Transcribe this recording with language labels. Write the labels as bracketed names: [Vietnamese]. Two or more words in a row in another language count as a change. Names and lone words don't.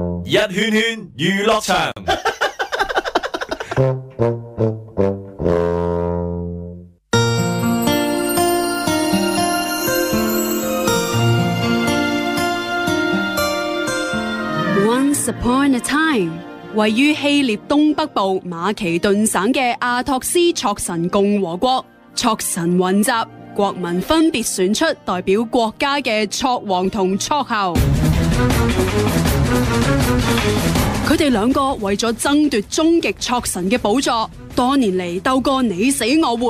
[Cantonese] 一圈圈娛樂場。 [English] Once upon a time， [Cantonese] 位於希臘東北部馬其頓省嘅阿托斯卓神共和國，卓神雲集，國民分別選出代表國家嘅卓王同卓后。佢哋兩個為咗爭奪終極卓神嘅寶座，多年嚟鬥過你死我活。